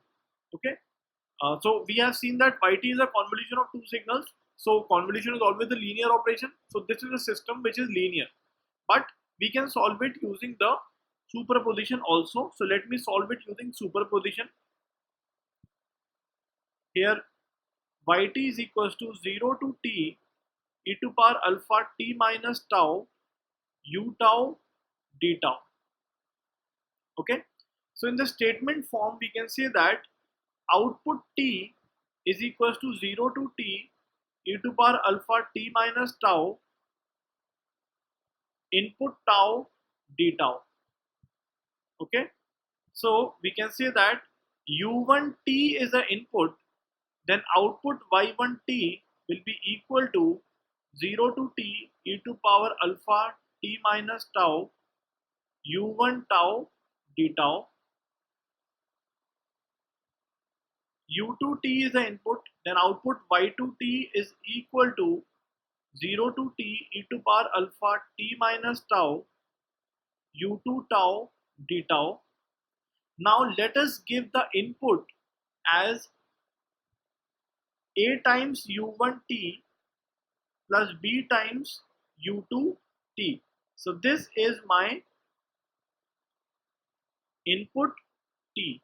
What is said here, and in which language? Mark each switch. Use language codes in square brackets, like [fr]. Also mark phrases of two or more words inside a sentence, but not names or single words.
[en] Okay, so we have seen that yt is a convolution of two signals, so convolution is always a linear operation, so this is a system which is linear, but we can solve it using the superposition also. So let me solve it using superposition. Here yt is equals to 0 to t e to power alpha t minus tau u tau d tau. Okay, so in the statement form we can say that output t is equals to 0 to t e to power alpha t minus tau input tau d tau. Okay, so we can say that u1t is the input, then output y1t will be equal to 0 to t e to power alpha t minus tau u1 tau d tau. u2t is the input, then output y2t is equal to 0 to t e to power alpha t minus tau u2 tau d tau. Now let us give the input as a times u1t plus b times u2 t. So this is my input t.